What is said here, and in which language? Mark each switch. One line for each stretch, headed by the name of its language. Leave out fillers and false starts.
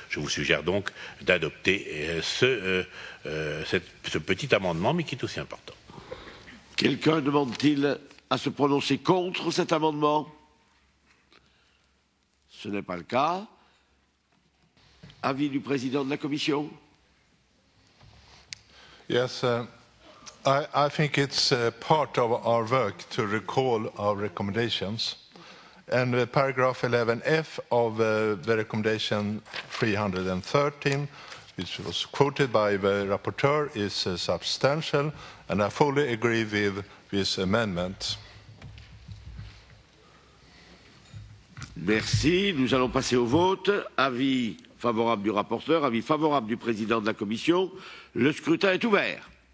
French: Je vous suggère donc d'adopter ce petit amendement, mais qui est aussi important. Quelqu'un demande-t-il à se prononcer contre cet amendement? Ce n'est pas le cas. Avis du Président de la Commission?
English: Yes, I think it's part of our work to recall our recommendations. And paragraph 11F of the recommendation 313, which was quoted by the rapporteur, is substantial, and I fully agree with this amendment.
French: Merci. Nous allons passer au vote. Avis favorable du rapporteur, avis favorable du Président de la Commission. Le scrutin est ouvert.